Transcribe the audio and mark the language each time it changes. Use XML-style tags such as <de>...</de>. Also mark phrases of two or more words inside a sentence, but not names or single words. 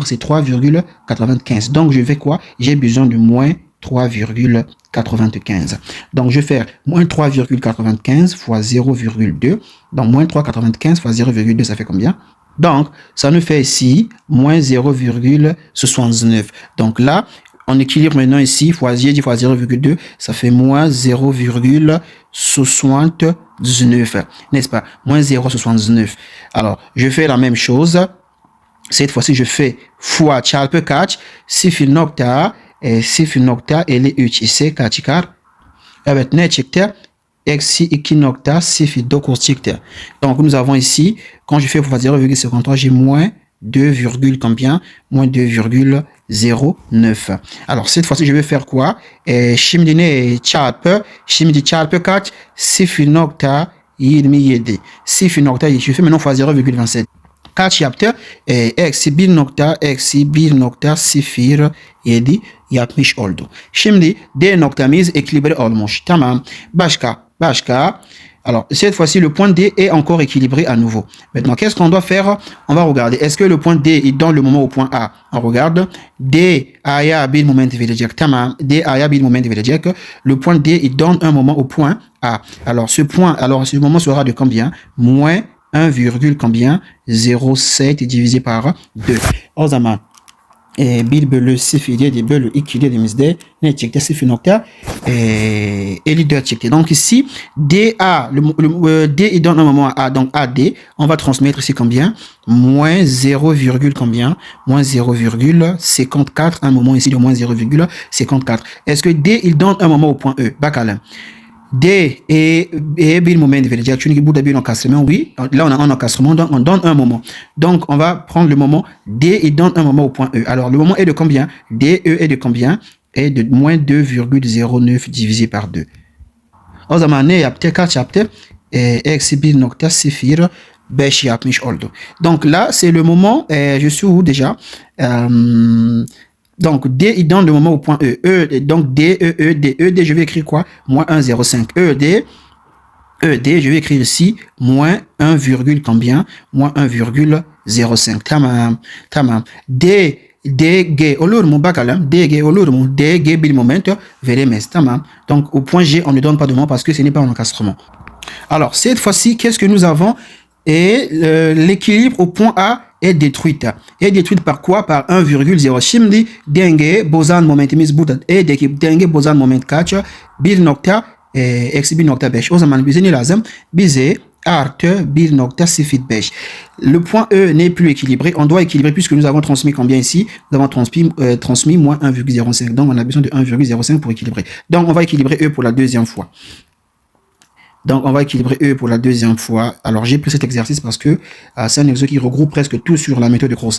<fr>C'est 3,95. Donc, je vais quoi? J'ai besoin de moins 3,95. Donc, je vais faire moins 3,95 fois 0,2. Donc, moins 3,95 fois 0,2, ça fait combien? Donc, ça nous fait ici moins 0,69. Donc là, on équilibre maintenant ici, j'ai dit fois 0,2, ça fait moins 0,79, n'est-ce pas? Moins 0,79. Alors, je fais la même chose. Cette fois-ci, je fais fois</fr> <tr>çarpı kaç? 0,53 ise kaç çıkar? Evet, ne çıktı? Eksi 2.09 çıktı.</tr> <fr>Donc, nous avons ici, quand je fais fois 0,53, j'ai moins 2, combien? Moins 2,09. Alors, cette fois-ci, je vais faire quoi?</fr> <tr>Şimdi ne çarpı? Şimdi çarpı kaç? 0.27. 0.27.</tr> <fr>Je fais maintenant fois 0,27.</fr> <tr>Kaç yaptı? Eksi 1.07 yapmış oldu. Şimdi D noktamız équilibré olmuş. Tamam. Başka.</tr> <fr>Alors, cette fois-ci, le point D est encore équilibré à nouveau. Maintenant, qu'est-ce qu'on doit faire? On va regarder. Est-ce que le point D est dans le moment au point A? On regarde.</fr> <tr>D aya bir moment verecek. Tamam. D aya bir moment verecek.</tr> <fr>Le point D, il donne un moment au point A. Alors, ce moment sera de combien? Moins 1, combien? 0,7 divisé par 2.</fr> <tr>O zaman 1 bölü 0,7 bölü 2 dediğimizde ne çıktı? 0,54 çıktı.</tr> <fr>Donc ici, DA, D il donne un moment à A, donc AD, on va transmettre ici combien? Moins 0, combien? Moins 0,54, un moment ici de moins 0,54. Est-ce que D il donne un moment au point E?</fr> <tr>Bakalım. D et bir moment verecek. Çünkü burada bir encastrement,</tr> <fr>oui. Là, on a un encastrement, donc on donne un moment. Donc, on va prendre le moment. D, il donne un moment au point E. Alors, le moment est de combien? DE est de combien? Est de moins 2,09 divisé par 2.</fr> <tr>O zaman ne yaptı? Kaç yaptı? Eksi 1.05 yapmış oldu.</tr> <fr>Donc, là, c'est le moment. Je suis où déjà? Donc, D, il donne le moment au point E. Donc, D, ED, je vais écrire quoi? Moins 1,05. ED, je vais écrire ici, moins 1, combien? Moins 1,05.</fr> <tr>Tamam. DG, olur mu bakalım? DG olur mu? DG bir moment veremez. Tamam.</tr> <fr>Donc, au point G, on ne donne pas de moment parce que ce n'est pas un encastrement. Alors, cette fois-ci, qu'est-ce que nous avons? Et l'équilibre au point A est détruite. Est détruite par quoi? Par 1,0.</fr> <tr>Şimdi denge bozan momentimiz burada. Denge bozan moment kaç? 1.5. O zaman bize ne lazım? Bize artı 1.05.</tr> <fr>Le point E n'est plus équilibré. On doit équilibrer puisque nous avons transmis combien ici? Nous avons transmis moins 1,05. Donc, on a besoin de 1,05 pour équilibrer. Donc, on va équilibrer E pour la deuxième fois. Alors, j'ai pris cet exercice parce que c'est un exercice qui regroupe presque tout sur la méthode de Gauss.</fr>